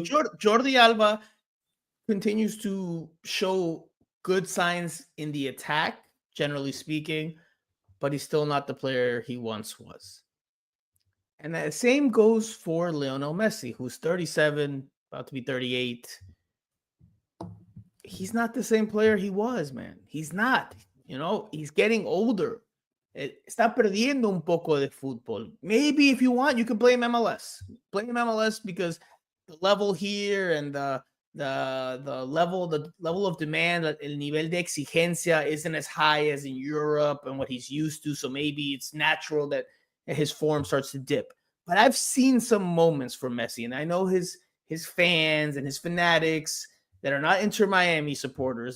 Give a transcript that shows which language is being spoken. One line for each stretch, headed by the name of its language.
English: Jordi Alba continues to show good signs in the attack, generally speaking, but he's still not the player he once was. And the same goes for Lionel Messi, who's 37, about to be 38. He's not the same player he was, man. He's not. You know, he's getting older.
Spanish: Está perdiendo un poco de fútbol.
English: Maybe if you want, you can blame MLS. Blame MLS because the level here and the level of demand,
Spanish: el nivel de exigencia
English: isn't as high as in Europe and what he's used to. So maybe it's natural that his form starts to dip. But I've seen some moments from Messi, and I know his fans and his fanatics that are not Inter Miami supporters.